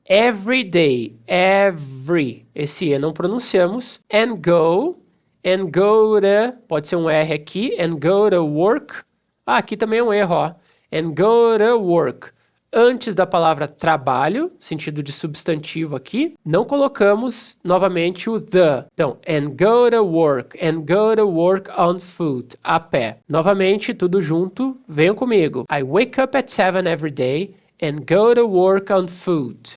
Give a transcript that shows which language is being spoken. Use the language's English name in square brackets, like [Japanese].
[English] Every day, every. [Portuguese] Esse E não pronunciamos. [English] And go to, [Portuguese] pode ser um R aqui, [English] and go to work. [Portuguese] Ah, aqui também é um erro, ó. [English] And go to work. [Portuguese] Antes da palavra trabalho, sentido de substantivo aqui, não colocamos novamente o the. Então, [English] and go to work on foot, [Portuguese] a pé. Novamente, tudo junto, venham comigo. [English] I wake up at 7 every day and go to work on foot.